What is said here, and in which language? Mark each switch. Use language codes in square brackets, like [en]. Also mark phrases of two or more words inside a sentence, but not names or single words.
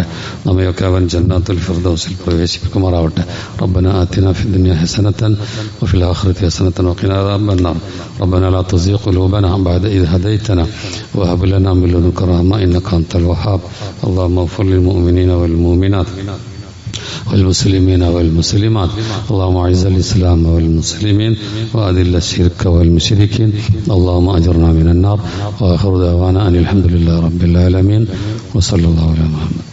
[ml] നമ്മയൊക്കെ അവൻ ജന്നാത്തുൽ ഫിർദൗസിൽ പ്രവേശിപ്പിക്കുമാറാവട്ടെ. [ar] ربنا آتنا في الدنيا حسنة وفي الآخرة حسنة وقنا عذاب النار. ربنا لا تزغ قلوبنا بعد إذ هديتنا وهب لنا من لدنك رحمة إنك أنت الوهاب. اللهم اغفر للمؤمنين والمؤمنات والمسلمين والمسلمات. اللهم اعز الإسلام والمسلمين وأذل الشرك والمشركين. اللهم أجرنا من النار. وآخر دعوانا أن الحمد لله رب العالمين وصلى الله على محمد.